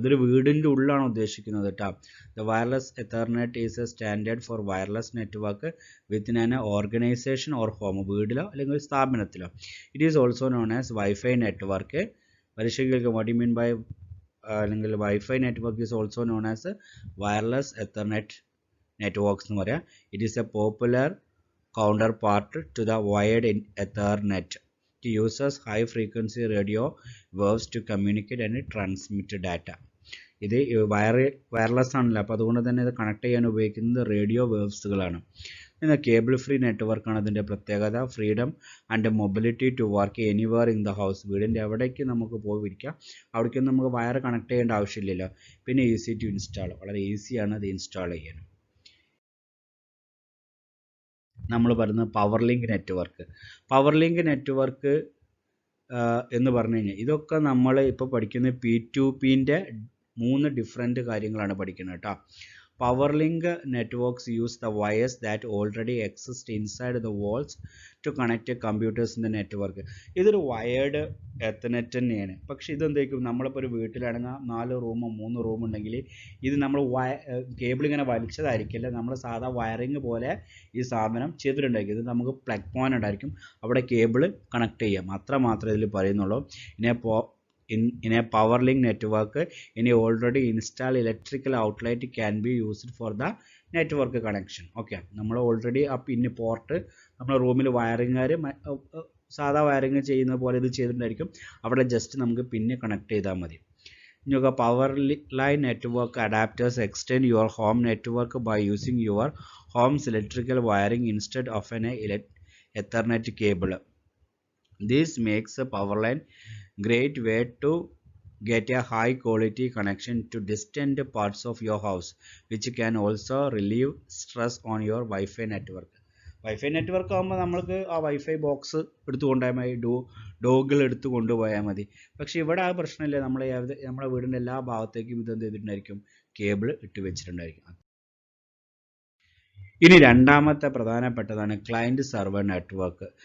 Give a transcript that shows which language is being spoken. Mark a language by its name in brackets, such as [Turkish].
[Malayalam] ഇതൊരു വീടിൻ്റെ ഉള്ളിലാണ് ഉദ്ദേശിക്കുന്നത് കേട്ടോ. [English] The wireless Ethernet is a standard for wireless network within an organisation or home. [Malayalam] വീടിലോ അല്ലെങ്കിൽ സ്ഥാപനത്തിലോ. [English] It is also known as wifi network. പരീക്ഷയ്ക്ക് what you mean by അല്ലെങ്കിൽ wifi network is also known as wireless Ethernet networks [Malayalam] എന്ന് പറയാം. [English] It is a popular counterpart to the wired Ethernet. It uses high frequency radio waves to communicate and transmit data. [Malayalam] ഇത് wireless ആണല്ലോ, അപ്പോൾ അതുകൊണ്ട് തന്നെ ഇത് connect ചെയ്യാൻ ഉപയോഗിക്കുന്നത് റേഡിയോ വേവ്സുകളാണ്. എന്നാൽ കേബിൾ ഫ്രീ നെറ്റ്വർക്കാണ് അതിൻ്റെ പ്രത്യേകത. [English] Freedom and mobility to work anywhere in the house. [Malayalam] വീടിൻ്റെ എവിടേക്ക് നമുക്ക് പോയിരിക്കാം, അവിടേക്കൊന്നും നമുക്ക് വയർ കണക്ട് ചെയ്യേണ്ട ആവശ്യമില്ലല്ലോ. പിന്നെ [English] easy to install, [Malayalam] വളരെ ഈസിയാണ് ഇത് ഇൻസ്റ്റാൾ ചെയ്യാൻ. നമ്മൾ പറയുന്നത് power link network. Power link network എന്ന് പറഞ്ഞു കഴിഞ്ഞാൽ ഇതൊക്കെ നമ്മൾ ഇപ്പോൾ പഠിക്കുന്ന P2Pൻ്റെ 3 ഡിഫറെൻറ്റ് കാര്യങ്ങളാണ് പഠിക്കുന്നത് കേട്ടോ. [English] Power link networks use the wires that already exist inside the walls to connect computers in the network. [Malayalam] ഇതൊരു വയർഡ് എത്തർനെറ്റ് തന്നെയാണ്. പക്ഷെ ഇതെന്തായിരിക്കും, നമ്മളിപ്പോൾ ഒരു വീട്ടിലാണെങ്കിൽ 4 റൂമോ 3 റൂം ഉണ്ടെങ്കിൽ ഇത് നമ്മൾ കേബിൾ ഇങ്ങനെ വലിച്ചതായിരിക്കില്ല, നമ്മൾ സാധാ വയറിങ് പോലെ ഈ സാധനം ചെയ്തിട്ടുണ്ടായിരിക്കും. ഇത് നമുക്ക് പ്ലഗ് പോയിന്റ് ഉണ്ടായിരിക്കും, അവിടെ കേബിൾ കണക്ട് ചെയ്യാം. അത്ര മാത്രമേ ഇതിൽ പറയുന്നുള്ളൂ. [English] In a power link network, any already installed electrical outlet can be used for the network connection. [Malayalam] Okay, നമ്മൾ ഓൾറെഡി ആ പിന്നെ പോർട്ട് നമ്മുടെ റൂമിൽ വയറിങ്ങുകാർ സാധാ വയറിങ് ചെയ്യുന്ന പോലെ ഇത് ചെയ്തിട്ടുണ്ടായിരിക്കും, അവിടെ ജസ്റ്റ് നമുക്ക് പിന്നെ കണക്ട് ചെയ്താൽ മതി. [English] ഇനി power line network adapters extend your home network by using your home's electrical wiring instead of an Ethernet cable. This makes a power line great way to get a high quality connection to distant parts of your house, which can also relieve stress on your Wi-Fi network. [Malayalam] Wifi network ആകുമ്പോൾ നമ്മൾക്ക് ആ wifi box എടുത്തു കൊണ്ടുപോയാൽ മതി, ഡോഗിൾ എടുത്ത് കൊണ്ടുപോയാൽ മതി. പക്ഷേ ഇവിടെ ആ പ്രശ്നമില്ല, നമ്മുടെ വീടിൻ്റെ എല്ലാ ഭാഗത്തേക്കും ഇതെന്ത് ചെയ്തിട്ടുണ്ടായിരിക്കും, കേബിൾ ഇട്ട് വെച്ചിട്ടുണ്ടായിരിക്കും. ഇനി രണ്ടാമത്തെ പ്രധാനപ്പെട്ടതാണ് ക്ലയൻറ്റ് സെർവർ നെറ്റ്വർക്ക്.